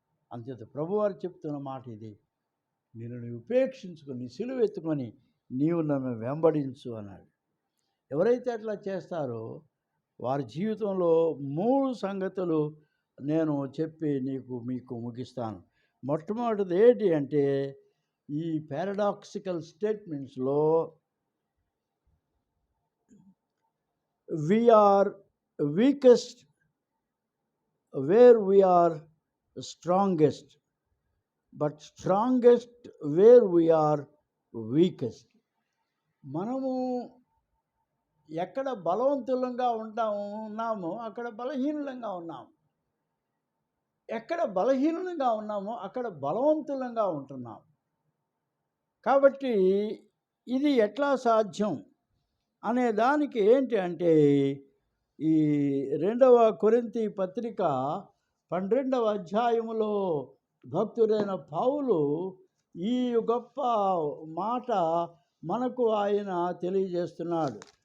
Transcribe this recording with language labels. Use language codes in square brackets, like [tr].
[te] అంతేత ప్రభువారు చెప్తున్న మాట ఇది, నిన్ను ఉపేక్షించుకొని సిలువ ఎత్తుకొని నీవు నన్ను వెంబడించు అన్నాడు. ఎవరైతే అట్లా చేస్తారో వారి జీవితంలో 3 సంగతులు నేను చెప్పి మీకు ముగిస్తాను. మొట్టమొదటిది ఏంటి అంటే, ఈ paradoxical స్టేట్మెంట్స్లో [en] we are weakest where we are strongest, but strongest where we are weakest. [te] మనము ఎక్కడ బలవంతులంగా ఉన్నామో అక్కడ బలహీనులంగా ఉన్నాము, ఎక్కడ బలహీనులంగా ఉన్నామో అక్కడ బలవంతులంగా ఉంటున్నాం. కాబట్టి ఇది ఎట్లా సాధ్యం అనే దానికి ఏంటి అంటే, ఈ 2వ కొరింథీ పత్రిక 12వ అధ్యాయములో భక్తుడైన పౌలు ఈ గొప్ప మాట మనకు ఆయన తెలియజేస్తున్నాడు.